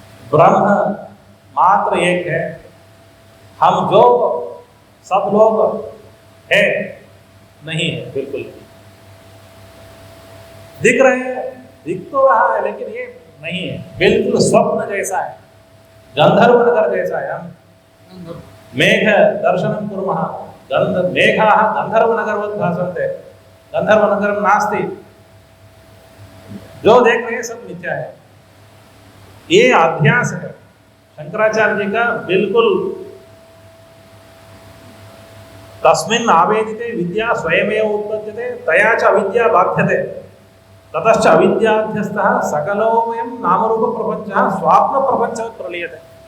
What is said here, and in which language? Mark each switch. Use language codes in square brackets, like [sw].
[hi] ब्रह्म मात्र एक है, हम जो सब लोग है नहीं है, बिल्कुल दिख रहे हैं, दिख तो रहा है लेकिन ये नहीं है, बिल्कुल स्वप्न जैसा है, गंधर्व नगर जैसा है। [sa] हम मेघ दर्शनम कुर्मः, मेघाः गंधर्वनगरवत् भासन्ते, गंधर्वनगरं नास्ति। [hi] जो देख रहे हैं सब मिथ्या है। ये अभ्यास है शंकराचार्य जी का, बिल्कुल [sa] तस्मिन् आवेदिते विद्या स्वयमेव उत्पद्यते तया च अविद्या बाध्यते ततश्च अविद्याध्यस्तः सकलोऽयं नामरूप प्रपंचः स्वाप्न प्रपंचवत् प्रलीयते।